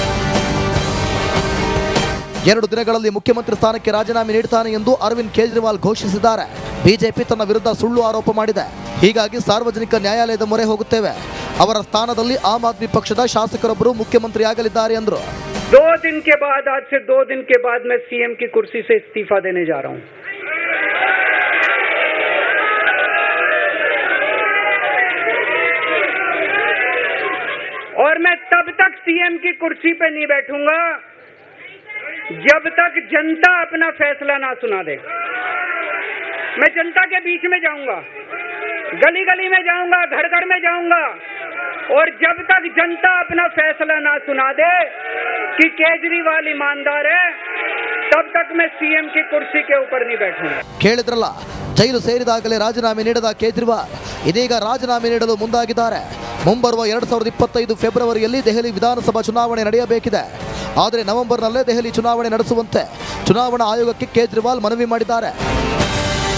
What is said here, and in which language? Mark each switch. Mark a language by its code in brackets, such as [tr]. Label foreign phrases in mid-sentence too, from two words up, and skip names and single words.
[kn] 2 ದಿನಗಳಲ್ಲಿ ಮುಖ್ಯಮಂತ್ರಿ ಸ್ಥಾನಕ್ಕೆ ರಾಜೀನಾಮೆ ನೀಡುತ್ತಾನೆ ಎಂದು ಅರವಿಂದ್ ಕೇಜ್ರಿವಾಲ್ ಘೋಷಿಸಿದ್ದಾರೆ. ಬಿಜೆಪಿ ತನ್ನ ವಿರುದ್ಧ ಸುಳ್ಳು ಆರೋಪ ಮಾಡಿದೆ, ಹೀಗಾಗಿ ಸಾರ್ವಜನಿಕ ನ್ಯಾಯಾಲಯದ ಮೊರೆ ಹೋಗುತ್ತೇವೆ. ಅವರ ಸ್ಥಾನದಲ್ಲಿ ಆಮ್ ಆದ್ಮಿ ಪಕ್ಷದ ಶಾಸಕರೊಬ್ಬರು ಮುಖ್ಯಮಂತ್ರಿ ಆಗಲಿದ್ದಾರೆ ಎಂದರು. [hi] 2 दिन के बाद, आज से 2 दिन के बाद मैं सीएम की कुर्सी से इस्तीफा देने जा रहा हूं. और मैं तब तक सीएम की कुर्सी पे नहीं बैठूंगा जब तक जनता अपना फैसला ना सुना दे. मैं जनता के बीच में जाऊंगा, गली गली में जाऊंगा, घर घर में जाऊंगा, और जब तक जनता अपना फैसला ना सुना दे कि केजरीवाल ईमानदार है, तब तक मैं सीएम की कुर्सी के ऊपर नहीं बैठूंगा. [kn] ಕೇಳಿದ್ರಲ್ಲ, ಜೈಲು ಸೇರಿದಾಗಲೇ ರಾಜೀನಾಮೆ ನೀಡಿದ ಕೇಜ್ರಿವಾಲ್ ಇದೀಗ ರಾಜೀನಾಮೆ ನೀಡಲು ಮುಂದಾಗಿದ್ದಾರೆ. ಮುಂಬರುವ 2025 ಫೆಬ್ರವರಿಯಲ್ಲಿ ದೆಹಲಿ ವಿಧಾನಸಭಾ ಚುನಾವಣೆ ನಡೆಯಬೇಕಿದೆ. ಆದರೆ ನವೆಂಬರ್ನಲ್ಲೇ ದೆಹಲಿ ಚುನಾವಣೆ ನಡೆಸುವಂತೆ ಚುನಾವಣಾ ಆಯೋಗಕ್ಕೆ ಕೇಜ್ರಿವಾಲ್ ಮನವಿ ಮಾಡಿದ್ದಾರೆ.